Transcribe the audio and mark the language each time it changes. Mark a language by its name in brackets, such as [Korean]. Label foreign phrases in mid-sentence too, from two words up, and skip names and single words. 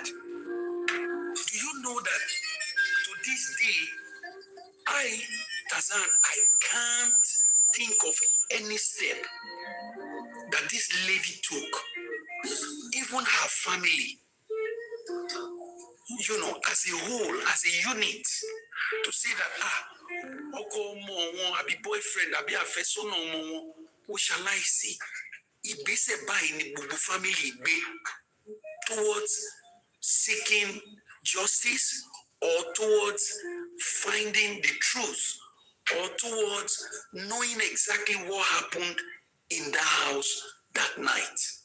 [English] Do you know that to this day, Tazan, I can't think of any step that this lady took, even her family, as a whole, as a unit, to say that, [Yoruba] Oko mo abi boyfriend, abi afesona mo, [English] what shall I say? [Yoruba] Ibese ba [English] in the family be towards seeking justice or towards finding the truth or towards knowing exactly what happened in the house that night.